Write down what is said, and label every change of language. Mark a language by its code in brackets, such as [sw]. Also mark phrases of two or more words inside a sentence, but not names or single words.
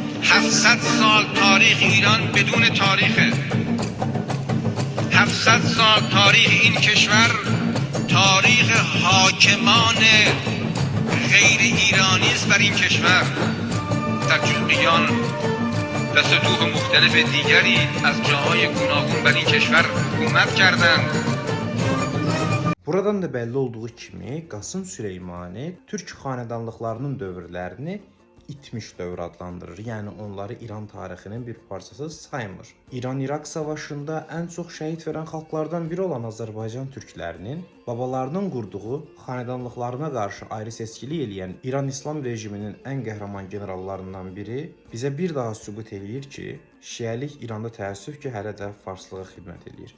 [fa] 700 سال تاریخ ایران بدون تاریخه. 700 سال تاریخ این کشور تاریخ حاکمان غیر ایرانی است بر این کشور. سلجوقیان و سطوح مختلف دیگری از جاهای گوناگون بر این کشور حکومت کردند. [az] Buradan da belli olduğu kimi Qasım Süleymani Türk xanədanlıqlarının dövrlərini itmiş dövr adlandırır. Yəni onları İran tarixinin bir parçası saymır. İran-İraq savaşında ən çox şəhid verən xalqlardan biri olan Azərbaycan türklərinin babalarının qurduğu xanədanlıqlarına qarşı ayrı seçkilik eləyən İran İslam rejiminin ən qəhrəman generallarından biri bizə bir daha sübut eləyir ki, Şiəlik İranda təəssüf ki, hələ də farslığa xidmət eləyir.